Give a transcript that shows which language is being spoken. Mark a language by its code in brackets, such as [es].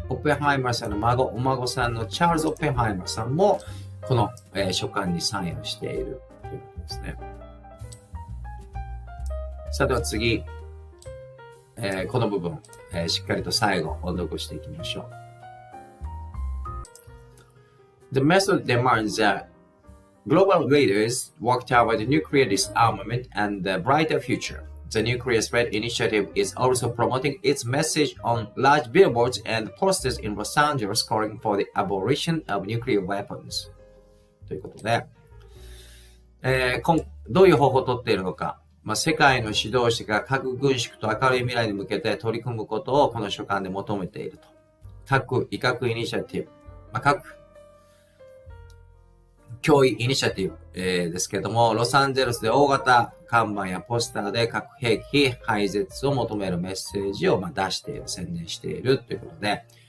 [ja] オッペンハイマーさんのお孫さんのチャールズ・オッペンハイマーさんも、この、書簡にサインをしているということですね。さあでは次、この部分、しっかりと最後、音読していきましょう。 [en] The method demands that global leaders work toward nuclear disarmament and a brighter future. The Nuclear Threat Initiative is also promoting its message on large billboards and posters in Los Angeles calling for the abolition of nuclear weapons. [ja] ということで、どういう方法をとっているのか、世界の指導者が核軍縮と明るい未来に向けて取り組むことをこの書簡で求めていると。核威嚇イニシアティブ、核脅威イニシアティブ、ですけれども、ロサンゼルスで大型看板やポスターで核兵器廃絶を求めるメッセージを出している、宣伝しているということで、